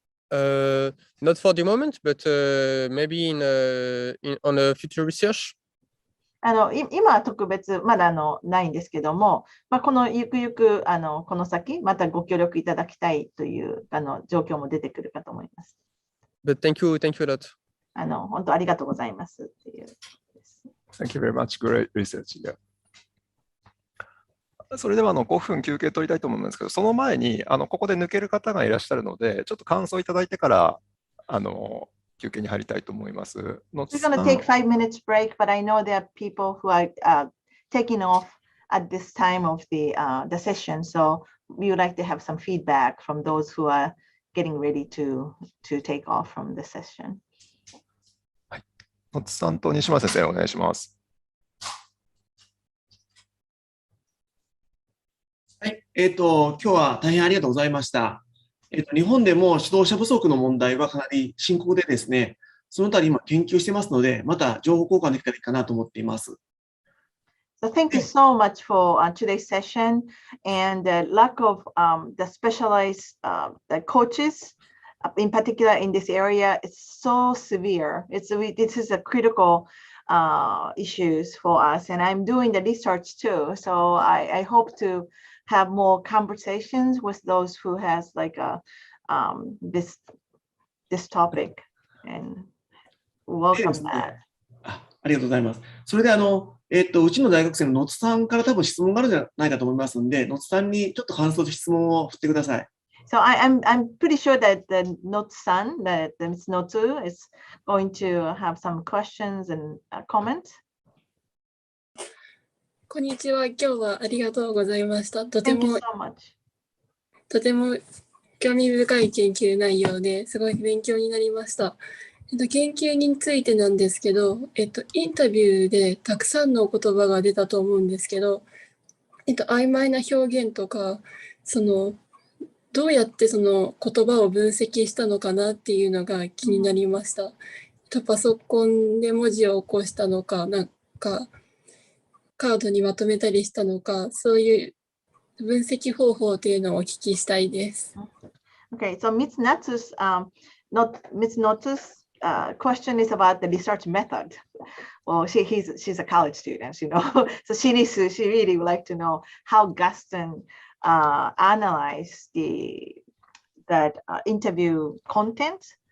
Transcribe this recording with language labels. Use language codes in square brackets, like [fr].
[en] Not for the moment, but maybe on a future research. [ja] 今は特別まだないんですけども、このゆくゆくこの先またご協力いただきたいという状況も出てくるかと思います。 [en] But thank you a lot. [ja] 本当ありがとうございますっていう。 [en] Thank you very much. Great research. Yeah. [ja] それでは5分休憩取りたいと思うんですけど、その前にここで抜ける方がいらっしゃるので、ちょっと感想いただいてから休憩に入りたいと思います。 [en] We're going to take 5 minutes break, but I know there are people who are taking off at this time of the session, so we would like to have some feedback from those who are getting ready to take off from the session. [ja] はい、野津さんと西村先生、お願いします。はい、今日は大変ありがとうございました。日本でも指導者不足の問題はかなり深刻でですね、そのあたり今研究してますので、また情報交換できたらいいかなと思っています。 [en] So thank you so much for today's session, and the lack of the specialized the coaches, in particular in this area, is so severe. This is a critical issues for us, and I'm doing the research too. So I hope to have more conversations with those who has like this topic, and welcome that. [ja] ありがとうございます。それでうちの大学生の野津さんから多分質問があるんじゃないかと思いますので、野津さんにちょっと感想と質問を振ってください。 [en] So I'm pretty sure that the Notsu-san, that Ms. Notsu is going to have some questions and comments. [ja] こんにちは。今日はありがとうございました。とて [en] Thank you [ja] も [en] so much. [ja] 興味深い研究内容ですごい勉強になりました。研究についてなんですけど、インタビューでたくさんの言葉が出たと思うんですけど、曖昧な表現とか、どうやってその言葉を分析したのかなっていうのが気になりました。パソコンで文字を起こしたのか、なんかカードにまとめたりしたのか、そういう分析方法っていうのをお聞きしたいです。 [en] Okay, so Ms. Notsu's question is about the research method. Well, she's a college student, you know, so she really would like to know how Gaston analyzed that interview content.